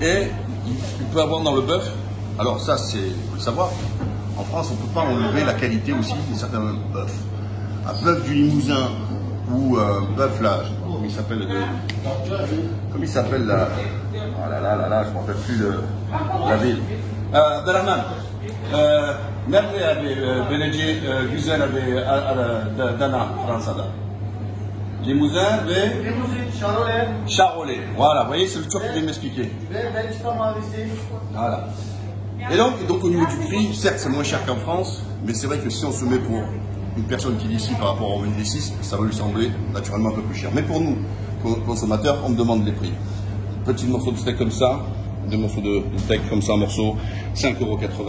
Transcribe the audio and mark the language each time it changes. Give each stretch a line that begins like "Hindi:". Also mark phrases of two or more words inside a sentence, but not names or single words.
French: Et il peut avoir dans le bœuf, alors ça c'est, faut le savoir, en France on ne peut pas enlever la qualité aussi de certains bœufs. Un bœuf du Limousin ou un bœuf là, comment il s'appelle là, oh là là là là, je ne me rappelle plus de la ville. Abdelrahman,
Turkish: nerede belediye güzel dana Fransa'da. Limousin ve Charolais.
French: Voilà, vous voyez, c'est le Turc qui vient de m'expliquer. Voilà. Et donc au niveau du prix, certes c'est moins cher qu'en France, mais c'est vrai que si on se met pour une personne qui est d'ici par rapport au revenu d'ici, ça va lui sembler naturellement un peu plus cher. Mais pour nous, consommateurs, on me demande les prix. Petit morceau de steak comme ça, deux morceaux de steak comme ça en morceaux, 5,80 €.